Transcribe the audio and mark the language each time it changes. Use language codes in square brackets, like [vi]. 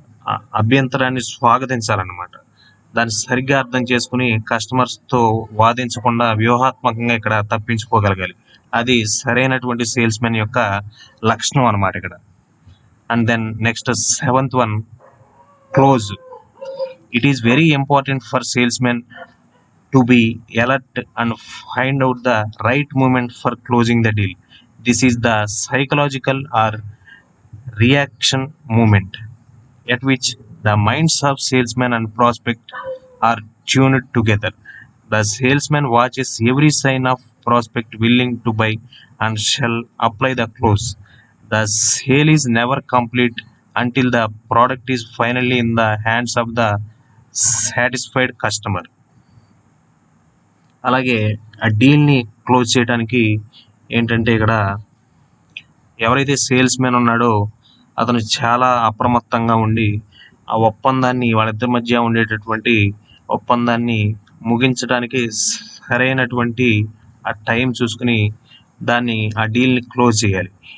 [te] అభ్యంతరాన్ని స్వాగతించాలన్నమాట. దాన్ని సరిగ్గా అర్థం చేసుకుని కస్టమర్స్తో వాదించకుండా వ్యూహాత్మకంగా ఇక్కడ తప్పించుకోగలగాలి. అది సరైనటువంటి సేల్స్ మెన్ యొక్క లక్షణం అన్నమాట ఇక్కడ. [en] And then next 7th one, close. It is very important for salesmen to be alert and find out the right moment for closing the deal. This is the psychological or reaction moment at which the minds of salesman and prospect are tuned together. The salesman watches every sign of prospect willing to buy and shall apply the close. The sale is never complete until the product is finally in the hands of the satisfied customer. [te] అలాగే ఆ డీల్ని close చేయడానికి ఏంటంటే ఇక్కడ ఎవరైతే sales men ఉన్నాడో అతను చాలా అప్రమత్తంగా ఉండి ఆ ఒప్పందాన్ని, వాళ్ళిద్దరి మధ్య ఉండేటటువంటి ఒప్పందాన్ని ముగించడానికి సరైనటువంటి ఆ టైం చూసుకుని దాన్ని, ఆ డీల్ని క్లోజ్ చేయాలి.